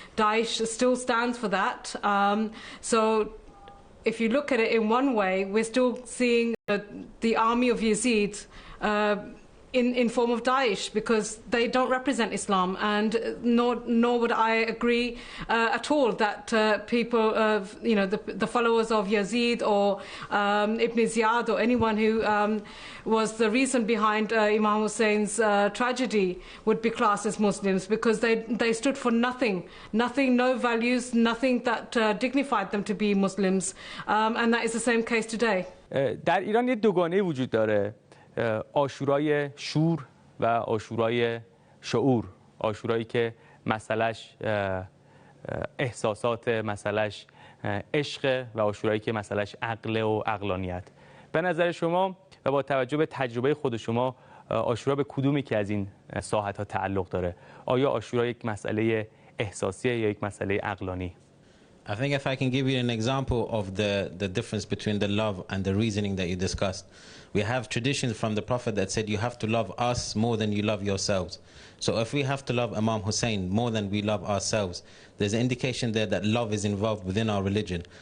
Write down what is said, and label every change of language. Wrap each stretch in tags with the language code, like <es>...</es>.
<en>Daesh still stands for that. So if you look at it in one way, we're still seeing the army of Yazid in form of Daesh, because they don't represent Islam, and nor would I agree at all that people, the followers of Yazid or Ibn Ziyad or anyone who was the reason behind Imam Hussein's tragedy would be classed as Muslims, because they stood for nothing, no values, nothing that dignified them to be Muslims, and that is the same case today.</en> <fa>در ایران یه دوگانه وجود داره، عاشورای شور و عاشورای شعور. عاشورایی که مسئلهش احساسات، مسئلهش عشق، و عاشورایی که مسئلهش عقل و عقلانیت. به نظر شما و با توجه به تجربه خود شما، عاشورا به کدومی که از این ساحت‌ها تعلق داره؟ آیا عاشورا یک مسئله احساسیه یا یک مسئله عقلانی؟</fa> <en>I think if I can give you an example of the difference between the love and the reasoning that you discussed. We have traditions from the Prophet that said you have to love us more than you love yourselves. So if we have to love Imam Hussein more than we love ourselves, there's an indication there that love is involved within our religion.</en>